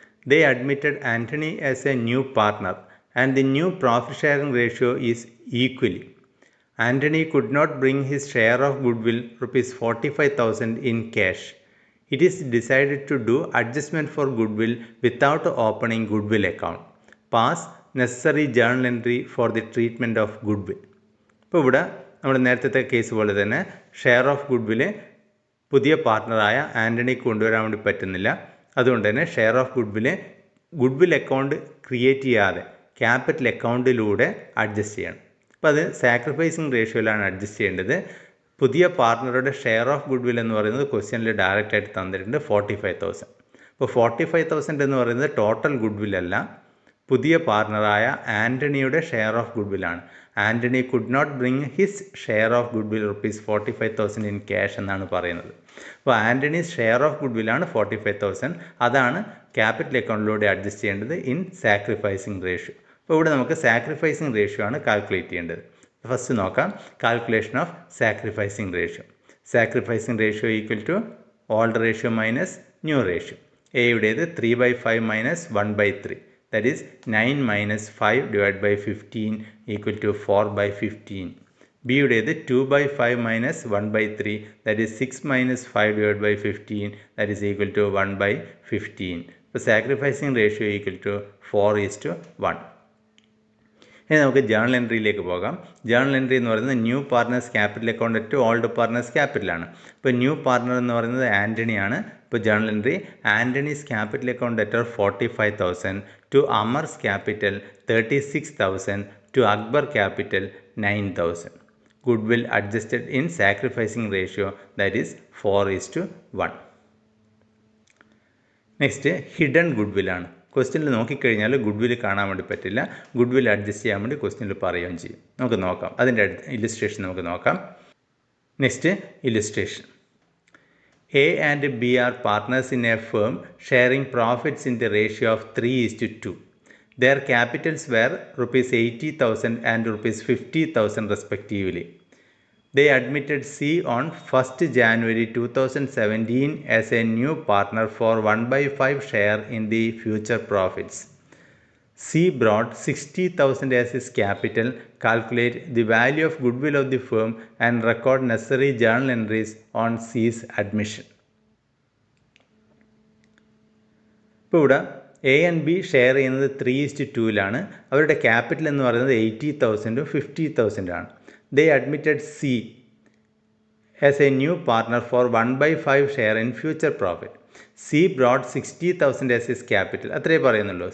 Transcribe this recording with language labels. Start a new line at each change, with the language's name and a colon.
English: They admitted Anthony as a new partner and the new profit sharing ratio is equally. Anthony could not bring his share of goodwill rupees 45,000 in cash. It is decided to do adjustment for goodwill without opening goodwill account. Pass necessary journal entry for the treatment of goodwill.
Malayalam: ഇപ്പോൾ ഇവിടെ നമ്മൾ നേരത്തെ case പോലെ തന്നെ share of goodwill പുതിയ പാർട്ട്ണറായ ആൻ്റണിക്ക് കൊണ്ടുവരാൻ വേണ്ടി പറ്റുന്നില്ല. അതുകൊണ്ട് തന്നെ share of goodwill account create ചെയ്യാതെ ക്യാപിറ്റൽ അക്കൗണ്ടിലൂടെ അഡ്ജസ്റ്റ് ചെയ്യണം. അപ്പോൾ അത് സാക്രിഫൈസിങ് റേഷ്യോയിലാണ് അഡ്ജസ്റ്റ് ചെയ്യേണ്ടത്. പുതിയ പാർട്ട്ണറുടെ ഷെയർ ഓഫ് ഗുഡ്വിൽ എന്ന് പറയുന്നത് ക്വസ്റ്റ്യനിൽ ഡയറക്റ്റായിട്ട് തന്നിട്ടുണ്ട് 45,000. അപ്പോൾ 45,000 എന്ന് പറയുന്നത് ടോട്ടൽ ഗുഡ്വിൽ അല്ല, പുതിയ പാർട്ട്ണറായ ആൻ്റണിയുടെ share of ഗുഡ്വില്ലാണ്. Antony could not bring his share of good will ₹45,000 in cash എന്നാണ് പറയുന്നത്. അപ്പോൾ ആൻ്റണീസ് ഷെയർ ഓഫ് ഗുഡ് വില്ലാണ് 45,000. അതാണ് ക്യാപിറ്റൽ അക്കൗണ്ടിലൂടെ അഡ്ജസ്റ്റ് ചെയ്യേണ്ടത് ഇൻ സാക്രിഫൈസിങ് റേഷ്യോ. അപ്പോൾ ഇവിടെ നമുക്ക് സാക്രിഫൈസിങ് റേഷ്യോ ആണ് കാൽക്കുലേറ്റ് ചെയ്യേണ്ടത്. ഫസ്റ്റ് നോക്കാം calculation of sacrificing ratio. Sacrificing ratio equal to old ratio minus new ratio. എയുടേത് 3/5 minus 1/3,
English: that is 9 minus 5 divided by 15 equal to 4/15.
Malayalam: B യുടേത്
English: 2/5 minus 1/3, that is 6 minus 5 divided by 15, that is equal to 1/15.
Malayalam: അപ്പോൾ sacrificing ratio equal to 4:1. ഇനി നമുക്ക് journal എൻട്രിയിലേക്ക് പോകാം. Journal entry എന്ന് പറയുന്നത് new partners capital account to old partners ക്യാപിറ്റലാണ്. ഇപ്പോൾ new partner എന്ന് പറയുന്നത് ആൻ്റണിയാണ്. ഇപ്പോൾ journal entry Antony's capital account letter 45,000 to അമർസ് capital 36,000 to Akbar capital 9,000. Good will adjusted in sacrificing ratio, that is 4:1. Next hidden good വില്ലാണ്. ക്വസ്റ്റ്യനിൽ നോക്കിക്കഴിഞ്ഞാൽ good will കാണാൻ വേണ്ടി പറ്റില്ല. Good will adjust ചെയ്യാൻ വേണ്ടി ക്വസ്റ്റ്യനിൽ പറയുകയും ചെയ്യും. നമുക്ക് നോക്കാം, അതിൻ്റെ ഇല്ലുസ്ട്രേഷൻ നമുക്ക് നോക്കാം. Next illustration.
English: A and B are partners in a firm sharing profits in the ratio of 3:2. Their capitals were ₹80,000 and ₹50,000 respectively. They admitted C on 1st January 2017 as a new partner for 1/5 share in the future profits. C brought 60,000 as his capital, calculate the value of goodwill of the firm and record necessary journal entries on C's admission.
Malayalam: ഇപ്പോൾ ഇവിടെ A and B share ചെയ്യുന്നത് 3:2 അവരുടെ capital എന്ന് പറയുന്നത് 80,000 50,000 ആണ്. ദേ admitted C as A new partner four 1/5 share in future profit. C broad 60,000 as his capital. അത്രേ പറയുന്നുള്ളൂ.